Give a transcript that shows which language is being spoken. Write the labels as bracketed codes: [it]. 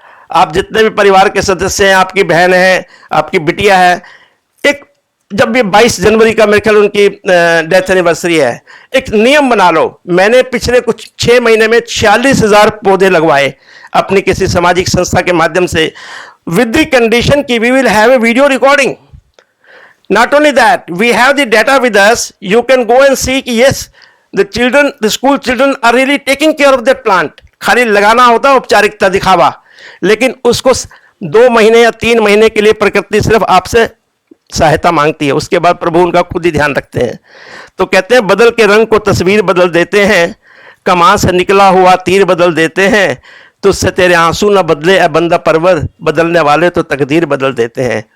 [hi] आप जितने भी परिवार के सदस्य हैं, आपकी बहन है, आपकी बिटिया है, एक, जब भी 22 जनवरी का मेरे ख्याल उनकी डेथ एनिवर्सरी है, एक नियम बना लो। मैंने पिछले कुछ 6 महीने में 46,000 पौधे लगवाए अपनी किसी सामाजिक संस्था के माध्यम से, [en] With the condition कि we will have a video recording. Not only that, we have the data with us. You can go and see [hi] कि [en] yes, the school children are really taking care of that plant. [hi] खाली लगाना होता है औपचारिकता, दिखावा, लेकिन उसको 2 महीने या 3 महीने के लिए प्रकृति सिर्फ आपसे सहायता मांगती है, उसके बाद प्रभु उनका खुद ही ध्यान रखते हैं। तो कहते हैं बदल के रंग को तस्वीर बदल देते हैं, कमान से निकला हुआ तीर बदल देते हैं, तुझसे तेरे आंसू न बदले ए बंदा परवर, बदलने वाले तो तकदीर बदल देते हैं।